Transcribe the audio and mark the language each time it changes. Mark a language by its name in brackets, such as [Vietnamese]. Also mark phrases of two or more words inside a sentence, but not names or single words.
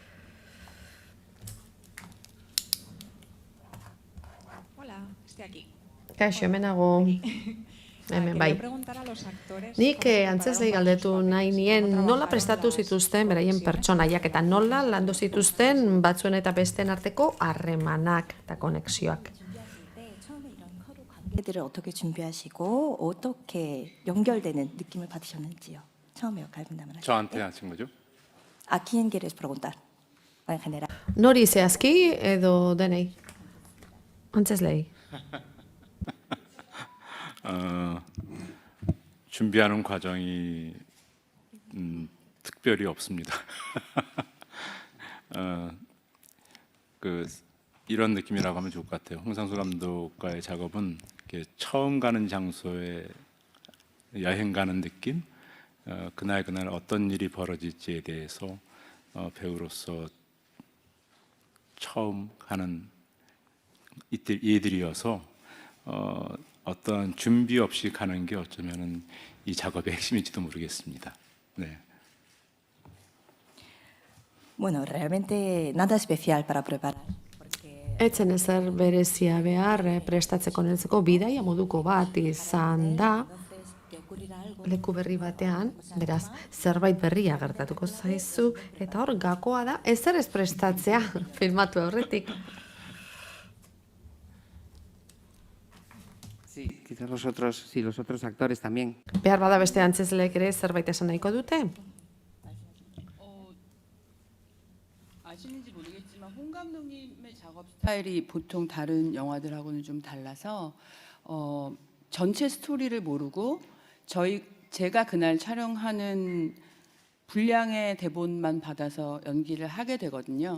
[Basque] Kaixo, hemenago. Hemen bai. Nik antzeslei galdetu nahi nien nola prestatu zituzten beraien pertsonaiak eta nola landu zituzten batzuen eta besteen arteko harremanak eta konexioak. [Korean] 관계들을 어떻게 준비하시고 어떻게 연결되는 느낌을 받으셨는지요? 처음에 역할 분담을 하실 때. 저한테 하신 거죠? [Spanish] ¿A quién quieres preguntar? En general. [Basque] Nori zehazki edo denei? Antzeslei. [Korean] 준비하는 과정이 특별히 없습니다. 이런 느낌이라고 하면 좋을 것 같아요. 홍상수 감독과의 작업은 이렇게 처음 가는 장소에 여행 가는 느낌, 그날 어떤 일이 벌어질지에 대해서 배우로서 처음 가는 이들이어서 어떤 준비 없이 가는 게 어쩌면은 이 작업의 핵심일지도 모르겠습니다. 네. [Spanish] Bueno, realmente nada especial para preparar. [Basque] Etzen ezer berezia behar prestatzeko nentzeko bidaia moduko bat izan da leku berri batean, beraz, zerbait berria gertatuko zaizu, eta hor gakoa da ezer ez prestatzea filmatu aurretik. [Spanish] Sí, quizás los otros actores también. [Basque] Behar bada beste antzezleek ere zerbait esan nahiko dute? [Korean] 아시는지 모르겠지만 홍 감독님의 작업 스타일이 보통 다른 영화들하고는 좀 달라서 전체 스토리를 모르고 제가 그날 촬영하는 분량의 대본만 받아서 연기를 하게 되거든요.